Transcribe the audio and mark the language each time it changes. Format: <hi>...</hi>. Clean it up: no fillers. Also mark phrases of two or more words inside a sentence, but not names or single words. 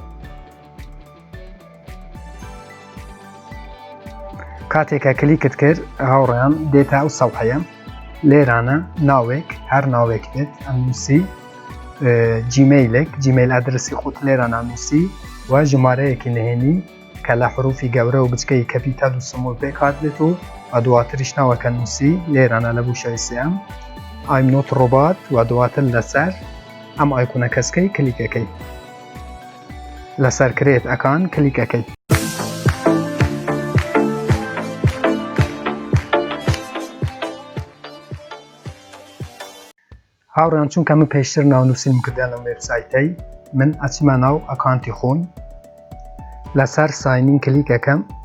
<ckb>کاتێکە کلیکت کرد هاوڕێیان دێتە ئەو سەفحەیە لێرانە ناوێک هەر ناوێک بێت ئەنووسی جیمەیلێک جیمەیل ئەدرسی خۆت لێرانە ئەنووسی و ژمارەیەکی نهێنی کە لە حروفی گەورە و بچکەی کەپیتال و سمۆل پێک هاتبێت و دواتریش ناوەکە نووسی لێرانە لە بوشەی سێم</ckb> <en>I'm not robot</en> <ckb>و دواتر لەسەر ئەم ئایکۆنە کەسکەی کلیکەکەی لەسەر کرێت ئەکان کلیکەکەی. هاوڕێیان چونکە من پێشتر ناونووسینم کردیان لەم وێبسایتەی من ئەچمە ناو ئەکانتی خۆم لەسەر ساینین کلیکەکەم</ckb>